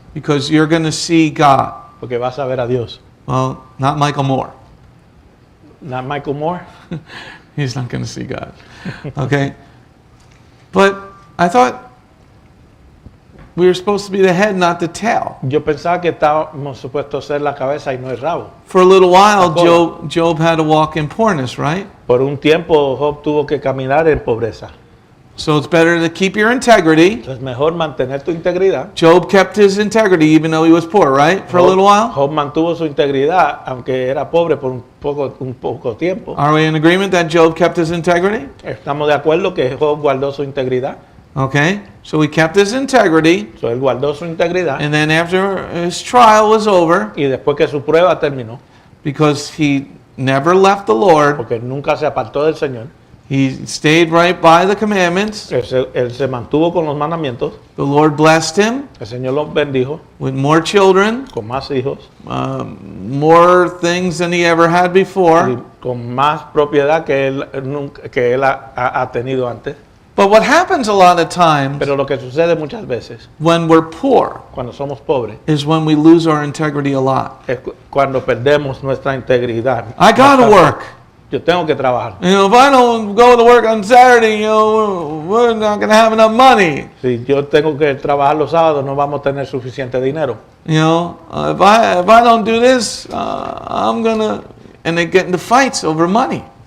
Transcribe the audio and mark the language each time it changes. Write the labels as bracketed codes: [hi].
[en] Because you're going to see God. [es] Porque vas a ver a Dios. [en] Well, not Michael Moore. Not Michael Moore. He's not going to see God. Okay? But I thought we were supposed to be the head, not the tail. [es] Yo pensaba que estábamos supuestos ser la cabeza y no el rabo. [en] For a little while, [es] La cola. [en] Job had to walk in poorness, right? [es] Por un tiempo Job tuvo que caminar en pobreza. [en] So it's better to keep your integrity. [es] Es mejor mantener tu integridad. [en] Job kept his integrity even though he was poor, right? For a little while. [es] Job mantuvo su integridad aunque era pobre por un poco tiempo. [en] Are we in agreement that Job kept his integrity? [es] Estamos de acuerdo que Job guardó su integridad. [en] Okay, so he kept his integrity, [es] So, él guardó su integridad [en] and then after his trial was over, [es] y después que su prueba terminó, [en] because he never left the Lord, [es] porque nunca se apartó del Señor, [en] he stayed right by the commandments. [es] él se mantuvo con los mandamientos, [en] The Lord blessed him [es] el Señor los bendijo [en] with more children, [es] con más hijos, [en] more things than he ever had [es] y [en] before. [es] con más propiedad que él ha tenido antes. [en] But what happens a lot of times [es] Pero lo que sucede muchas veces [en] when we're poor [es] cuando somos pobres [en] is when we lose our integrity a lot. [es] es cuando perdemos nuestra integridad. [en] I gotta [es] Bastante. [en] work. [es] Yo tengo que trabajar. [en] You know, if I don't go to work on Saturday, you know, we're not gonna have enough money. [es] Si yo tengo que trabajar los sábados, no vamos a tener suficiente dinero. [en] You know, if I don't do this, I'm gonna, and they get into fights over money.